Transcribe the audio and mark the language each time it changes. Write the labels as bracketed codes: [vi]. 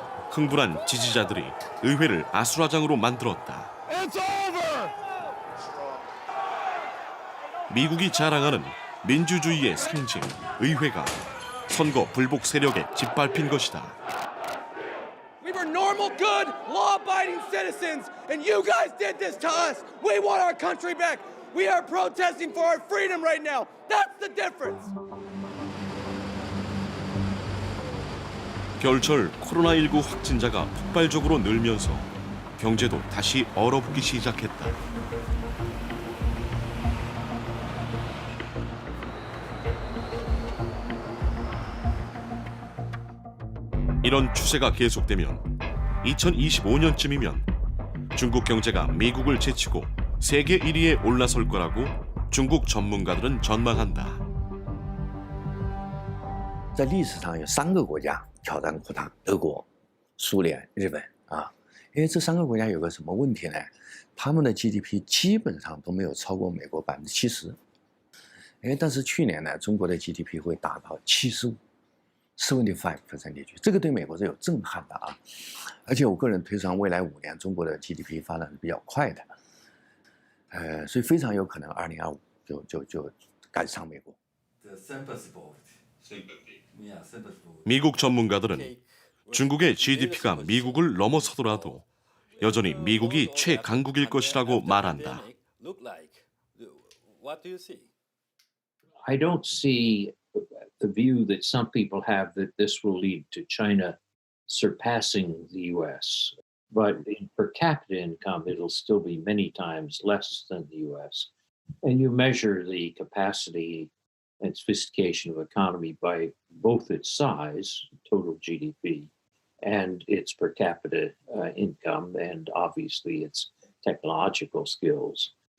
[ko] 흥분한 지지자들이 의회를 아수라장으로 만들었다. 미국이 자랑하는 민주주의의 상징, 의회가 선거 불복 세력에 짓밟힌 것이다. [en] We were normal, good, law-abiding citizens, and you guys did this to us. We want our country back. We are protesting for our freedom right now. That's the difference. [ko] 겨울철 코로나19 확진자가 폭발적으로 늘면서 경제도 다시 얼어붙기 시작했다. 이런 추세가 계속되면 2025년쯤이면 중국 경제가 미국을 제치고 세계 1위에 올라설 거라고 중국 전문가들은 전망한다. [zh] 在历史上有3个国家挑战过它，德国、苏联、日本啊。因为这3个国家有个什么问题呢？他们的 GDP 基本上都没有超过美国70%。但是去年呢，中国的 GDP 会达到75%。75%，这个对美国是有震撼的啊！而且我个人推算，未来5年中国的 GDP 发展是比较快的，所以非常有可能2025就赶上美国。 [ko] 미국 전문가들은 중국의 GDP가 미국을 넘어서더라도 여전히 미국이 최강국일 것이라고 말한다. [en] I don't see the view that some people have that this will lead to China surpassing the US. But in per capita income, it'll still be many times less than the US. And you measure the capacity and sophistication of economy by both its size, total GDP, and its per capita income, and obviously its technological skills.